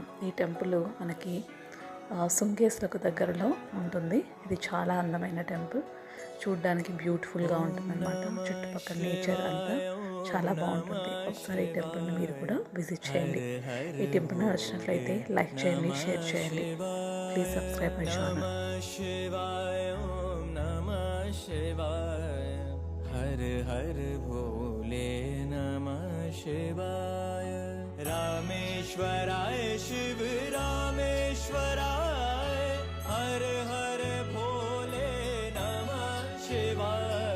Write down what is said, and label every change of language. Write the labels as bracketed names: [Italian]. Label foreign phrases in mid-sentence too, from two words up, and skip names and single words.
[Telugu] ఈ టెంపుల్ మనకి శృంగేశ్వరకు దగ్గరలో ఉంటుంది. ఇది చాలా అందమైన టెంపుల్, చూడ్డానికి బ్యూటిఫుల్గా ఉంటుంది అన్నమాట. చుట్టుపక్కల నేచర్ అంతా చాలా బాగుంటుంది. ఒకసారి ఈ టెంపుల్ని మీరు కూడా విజిట్ చేయండి. ఈ టెంపుల్ నచ్చినట్లయితే లైక్ చేయండి, షేర్ చేయండి. [English] please subscribe my channel. [Sanskrit] हर हर भोले नमः शिवाय. रामेश्वराय शिव रामेश्वराय. हर हर भोले नमः शिवाय.